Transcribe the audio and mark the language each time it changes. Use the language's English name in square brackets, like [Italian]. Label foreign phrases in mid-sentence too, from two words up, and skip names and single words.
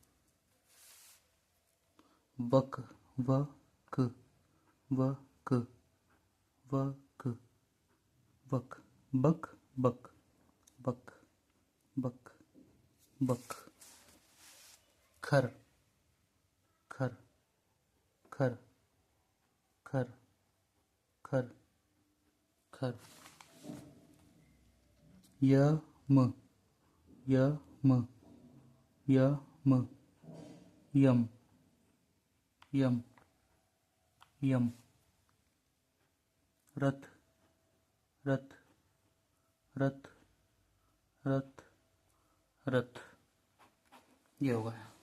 [Hindi] बक, व, क, व, क, व, क, वक। बक, बक, बक, बक, बक। खर, खर, खर, खर, खर, खर। य, म, य, म, य, म, यम, यम, यम। रथ, रथ, रथ, रथ, रथ। ये होगा।